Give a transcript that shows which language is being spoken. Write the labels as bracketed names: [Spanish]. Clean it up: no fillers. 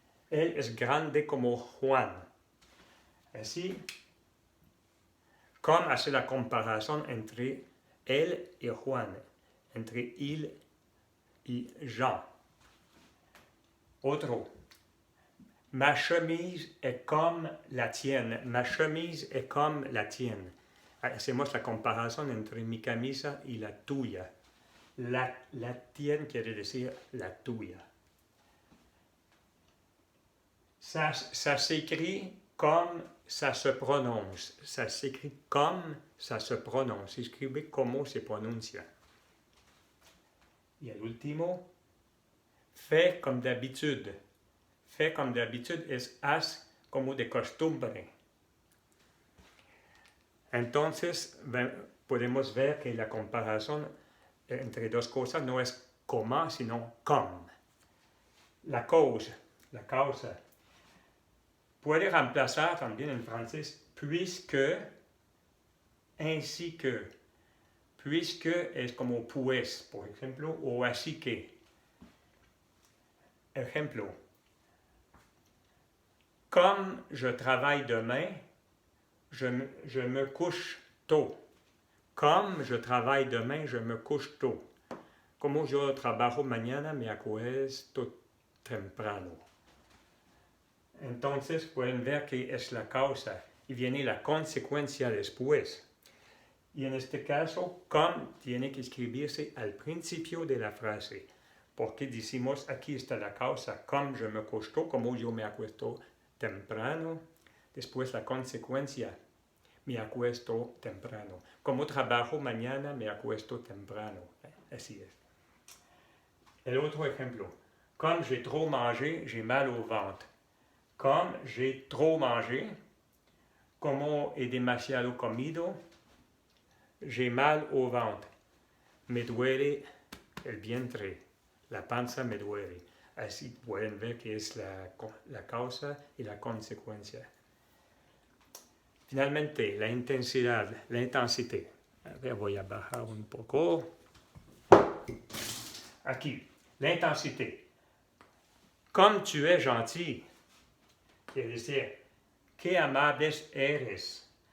[Spanish] Él es grande como Juan. Así, comme hace la comparación entre él y Juan, entre [French] il y Jean. [Spanish] Otro. [French] Ma chemise est comme la tienne. Ma chemise est comme la tienne. [Spanish] Hacemos la comparación entre mi camisa y la tuya. La tienne quiere decir la tuya. [French] Ça s'écrit comme ça se prononce. Ça s'écrit comme ça se prononce. [Spanish] Escribe como se pronuncia. Y el último, [French] fais comme d'habitude. Fais comme d'habitude [Spanish] es haz como de costumbre. Entonces, podemos ver que la comparación entre dos cosas no es como, sino comme. La causa puede reemplazar también en francés [French] puisque, ainsi que. [Spanish] Puisque es como pues, por ejemplo, o así que. Ejemplo. [French] Comme je travaille demain, je me couche tôt. Comme je travaille demain, je me couche tôt. [Spanish] Como yo trabajo mañana, me acuesto temprano. Entonces pueden ver que es la causa y viene la consecuencia después. Y en este caso, comme tiene que escribirse al principio de la frase. Porque decimos, aquí está la causa, [French] comme je me couche tôt, [Spanish] como yo me acuesto temprano. Después la consecuencia, me acuesto temprano. Como trabajo mañana, me acuesto temprano. Así es. El otro ejemplo. [French] Comme j'ai trop mangé, j'ai mal au ventre. Comme j'ai trop mangé, [Spanish] como he demasiado comido, [French] j'ai mal au ventre. [Spanish] Me duele el vientre. La panza me duele. Así pueden ver que es la causa y la consecuencia. Finalmente, la intensidad, la intensité. A ver, voy a bajar un poco. Aquí, la intensité. [French] Comme tu es gentil, [Spanish] quiere decir, qué amables eres.